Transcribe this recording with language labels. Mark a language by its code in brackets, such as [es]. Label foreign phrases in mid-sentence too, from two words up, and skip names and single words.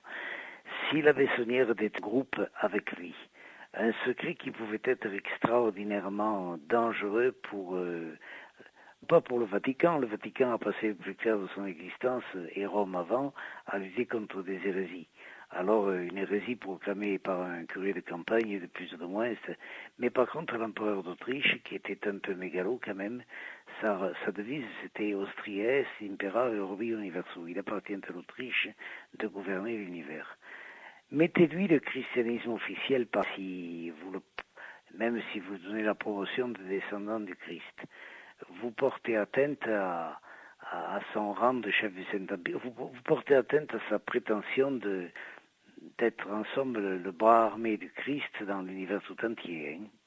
[fr] Si la Bessonnière était un groupe avec lui, un secret qui pouvait être extraordinairement dangereux pas pour le Vatican a passé le plus clair de son existence, et Rome avant, à lutter contre des hérésies. Alors, une hérésie proclamée par un curé de campagne, de plus ou de moins, mais par contre, l'empereur d'Autriche, qui était un peu mégalo quand même, sa devise, c'était [la] Austriae impera orbi universo. [fr] Il appartient à l'Autriche de gouverner l'univers. Mettez-lui le christianisme officiel, même si vous donnez la promotion de descendants du Christ. Vous portez atteinte à son rang de chef du Saint-Empire, vous portez atteinte à sa prétention d'être en somme le bras armé du Christ dans l'univers tout entier.